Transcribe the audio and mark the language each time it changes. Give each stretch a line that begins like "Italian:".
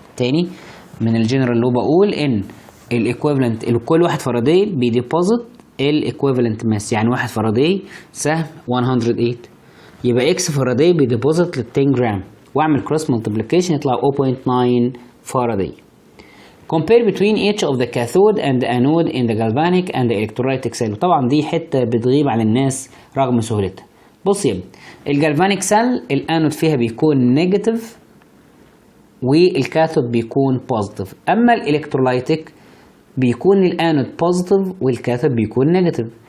Arabic: تاني من الجنرال لو بقول ان الايكويفالنت كل 1 فاراداي بيديبوزيت الايكويفالنت ماس، يعني 1 فاراداي سهم 108 يبقى اكس فاراداي بيديبوزيت لل 10 جرام واعمل كروس مالتيبليكيشن يطلع 0.9 فاراداي.
English: compare between each of the cathode and the anode in the galvanic and the electrolytic cell.
Arabic: طبعا دي حته بتغيب عن الناس رغم سهولتها. بص يا ابني الجالفانيك سيل الانود فيها بيكون نيجاتيف والكاثود بيكون بوزيتيف، اما الالكترولايتيك بيكون الانود بوزيتيف والكاثود بيكون نيجاتيف.